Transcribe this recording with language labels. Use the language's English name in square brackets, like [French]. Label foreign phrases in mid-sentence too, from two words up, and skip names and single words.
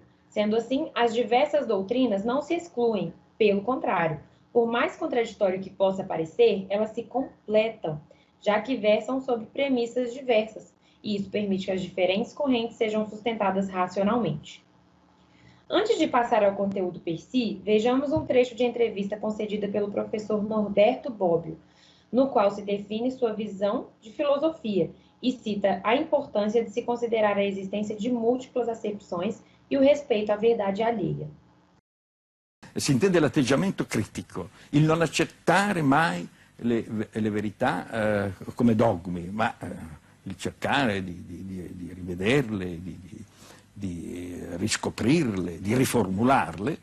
[Portuguese] Sendo assim, as diversas doutrinas não se excluem, pelo contrário, por mais contraditório que possa parecer, elas se completam, já que versam sobre premissas diversas, e isso permite que as diferentes correntes sejam sustentadas racionalmente. Antes de passar ao conteúdo [Latin] per si, [Portuguese] vejamos um trecho de entrevista concedida pelo professor Norberto Bobbio, no qual se define sua visão de filosofia e cita a importância de se considerar a existência de múltiplas acepções e o respeito à verdade alheia. [Italian] Si intende l'atteggiamento critico, il non accettare mai le verità come dogmi, ma il cercare di rivederle, di riscoprirle, di riformularle.